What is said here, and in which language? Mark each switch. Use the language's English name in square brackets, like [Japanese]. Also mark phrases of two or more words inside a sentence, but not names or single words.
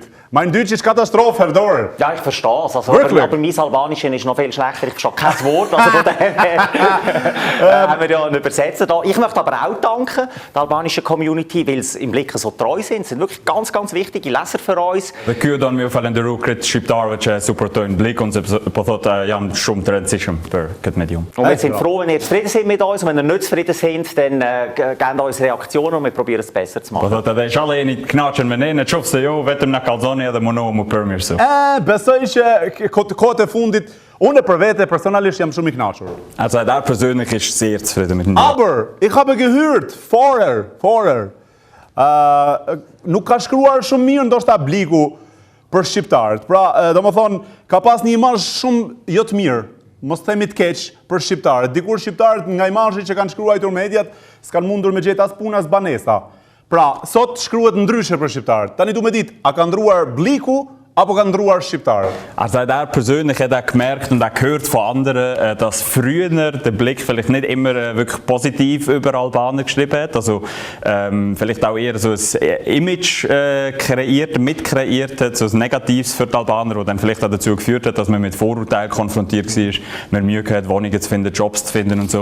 [German] Mein Deutsch ist Katastrophe, Herr Dorer. Ja, ich verstehe es. Also, Wirklich? aber mein Albanisch ist noch viel schlechter. Ich verstehe kein Wort. Also von daher haben wir ja einen Übersetzer da. Ich möchte aber auch danken der albanischen Community, weil sie im Blick so treu sind. Sie sind wirklich ganz, ganz wichtige Leser für uns. [Albanian] Kjo do më falem nderuar këtë shqiptarëve që suportojnë Blikun sepse po thotë janë shumë të rëndësishëm për këtë medium. [German] Und wir sind froh, wenn ihr zufrieden seid mit uns. Und wenn ihr nicht zufrieden seid, dann gebt uns Reaktionen und wir probieren es besser zu [Albanian] Po [German] machen. [Albanian] thotë edhe inshallah jeni të kënaqur me ne, nëse jo vetëm na kallzoni edhe mundohu më përmirësu. Besoj që kohët e fundit, unë për vete personalisht jam shumë I kënaqur. [German] Also er persönlich ist sehr zufrieden mit mir. Aber, ich habe gehört, vorher, [Albanian] nuk ka shkruar shumë mirë ndoshta Bliku për shqiptarët. Pra, do më thonë, ka pas një imazh shumë jo të mirë, mos themi të keq për shqiptarët. Dikur shqiptarët nga imazhi që kanë shkruar mediat, s'kan mundur me gjetë as punë as banesa. Pra, sot shkruhet ndryshe për shqiptarët. Tani du me ditë, a ka ndruar Bliku apo ka ndruar shqiptarët? [German] Also er persönlich hat er gemerkt und er gehört von anderen, dass früher der Blick vielleicht nicht immer wirklich positiv über Albaner geschrieben hat. Also vielleicht auch eher so ein Image mitkreiert hat, so ein Negatives für die Albaner, das dann vielleicht auch dazu geführt hat, dass man mit Vorurteilen konfrontiert war, man Mühe hat, Wohnungen zu finden, Jobs zu finden und so.